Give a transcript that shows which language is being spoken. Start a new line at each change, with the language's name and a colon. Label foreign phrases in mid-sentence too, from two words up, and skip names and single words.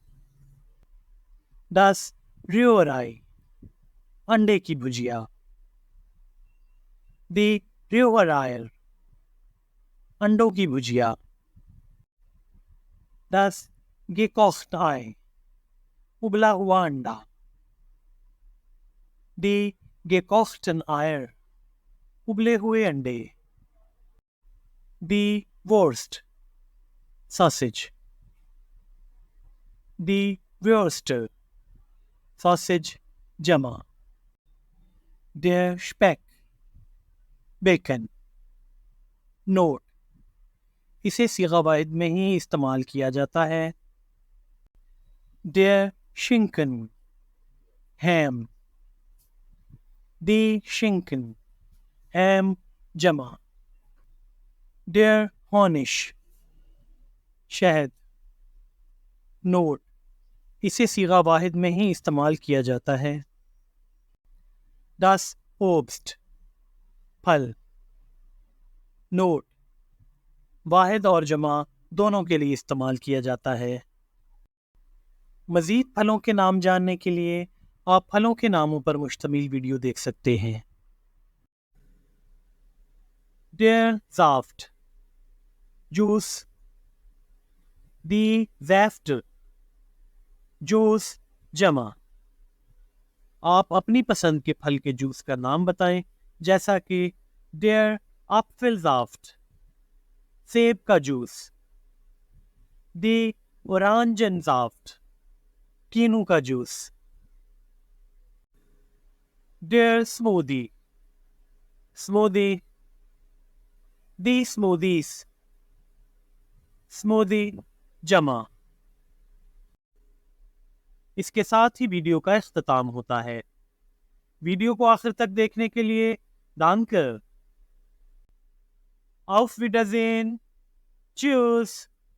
German: Das Rührei،
Urdu: انڈے کی بھجیا۔
German: Die Rühreier,
Urdu: انڈوں کی بھجیا۔
German: Das Gekochte Ei،
Urdu: ابلا ہوا انڈا.
German: Die gekochten Eier,
Urdu: ابلے ہوئے انڈے.
German: Die Wurst, sausage. Die Würste, sausage جمع. Der Speck, bacon.
Urdu: نوٹ: اسے صیغہ واحد میں ہی استعمال کیا جاتا ہے.
German: Der Schinken, ham. Die Schinken, ham جمع. Der Honig,
Urdu: شہد. نوٹ: اسے صیغہ واحد میں ہی استعمال کیا جاتا ہے.
German: Das Obst,
Urdu: پھل. نوٹ: واحد اور جمع دونوں کے لیے استعمال کیا جاتا ہے. مزید پھلوں کے نام جاننے کے لیے آپ پھلوں کے ناموں پر مشتمل ویڈیو دیکھ سکتے ہیں.
German: Der Saft, جوس. Die Säfte,
Urdu: جوس جمع. آپ اپنی پسند کے پھل کے جوس کا نام بتائیں، جیسا کہ
German: Der Apfelsaft،
Urdu: سیب کا جوس.
German: Die Orangensaft،
Urdu: کینو کا جوس.
German: Der Smoothie، smoothie. Die Smoothies، smoothie جمع.
Urdu: اس کے ساتھ ہی ویڈیو کا اختتام ہوتا ہے. ویڈیو کو آخر تک دیکھنے کے لیے danke.
German: Auf Wiedersehen. Tschüss.